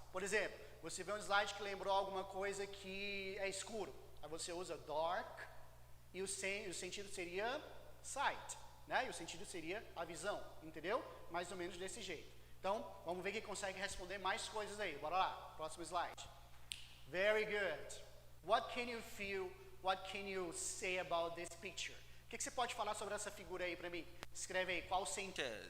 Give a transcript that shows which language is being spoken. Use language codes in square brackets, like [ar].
[pt] Por exemplo, você vê um slide que lembrou alguma coisa que é escuro. Aí você usa dark e o sentido seria sight, né? E o sentido seria a visão, entendeu? Mais ou menos desse jeito. Então, vamos ver quem consegue responder mais coisas aí. Bora lá, próximo slide. [en] Very good. What can you feel? What can you say about this picture? [pt] O que você pode falar sobre essa figura aí para mim? Escreve aí, qual sentido?